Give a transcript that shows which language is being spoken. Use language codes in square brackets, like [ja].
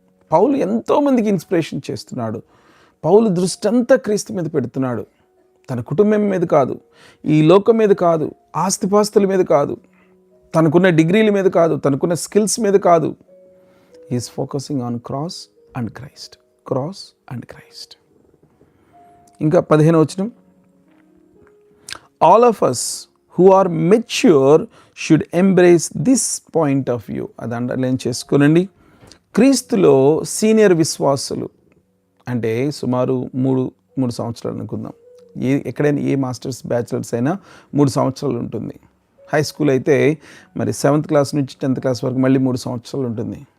[te] పౌలు ఎంతోమందికి ఇన్స్పిరేషన్ చేస్తున్నాడు. పౌలు దృష్టి అంతా క్రీస్తు మీద పెడుతున్నాడు. తన కుటుంబం మీద కాదు, ఈ లోకం మీద కాదు, ఆస్తిపాస్తుల మీద కాదు, తనకున్న డిగ్రీల మీద కాదు, తనకున్న స్కిల్స్ మీద కాదు. [en] Is focusing on cross and Christ, cross and Christ. [te] ఇంకా 15వ వచనం, [en] All of us who are mature should embrace this point of view. [te] అది అండర్లైన్ చేసుకోనండి. క్రీస్తులో సీనియర్ విశ్వాసులు అంటే సుమారు మూడు సంవత్సరాలు అనుకుందాం. ఎక్కడైనా ఏ మాస్టర్స్ బ్యాచిలర్స్ అయినా 3 సంవత్సరాలు ఉంటుంది. హై స్కూల్ అయితే మరి 7th క్లాస్ నుంచి 10th క్లాస్ వరకు మళ్ళీ 3 సంవత్సరాలు ఉంటుంది.